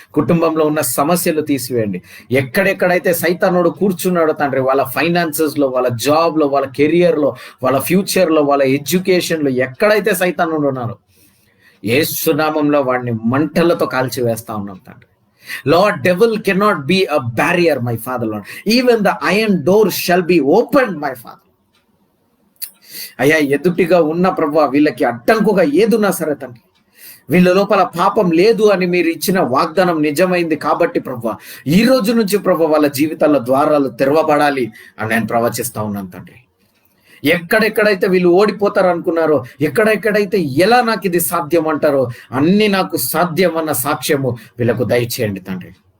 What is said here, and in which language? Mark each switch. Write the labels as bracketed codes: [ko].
[te] కుటుంబంలో ఉన్న సమస్యలు తీసివేయండి. ఎక్కడెక్కడైతే సైతానుడు కూర్చున్నాడో తండ్రి, వాళ్ళ ఫైనాన్సెస్ లో, వాళ్ళ జాబ్ లో, వాళ్ళ కెరియర్ లో, వాళ్ళ ఫ్యూచర్ లో, వాళ్ళ ఎడ్యుకేషన్ లో ఎక్కడైతే సైతానుడు ఉన్నారో యేసు నామములో వాడిని మంటలతో కాల్చి వేస్తా ఉన్నాం తండ్రి. [en] Lord, devil cannot be a barrier, my Father, Lord. Even the iron door shall be opened, my Father. [te] అయ్యా, ఎదుటిగా ఉన్న ప్రభా వీళ్ళకి అడ్డంకుగా ఏదున్నా సరే తండ్రి, వీళ్ళ లోపల పాపం లేదు అని మీరు ఇచ్చిన వాగ్దానం నిజమైంది కాబట్టి ప్రభా, ఈ రోజు నుంచి ప్రభా వాళ్ళ జీవితాల ద్వారాలు తెరవబడాలి అని నేను ప్రవచిస్తా ఉన్నాను తండ్రి. ఎక్కడెక్కడైతే వీళ్ళు ఓడిపోతారు అనుకున్నారో, ఎక్కడెక్కడైతే ఎలా నాకు ఇది సాధ్యం అంటారో, అన్ని నాకు సాధ్యం అన్న సాక్ష్యము వీళ్ళకు దయచేయండి తండ్రి.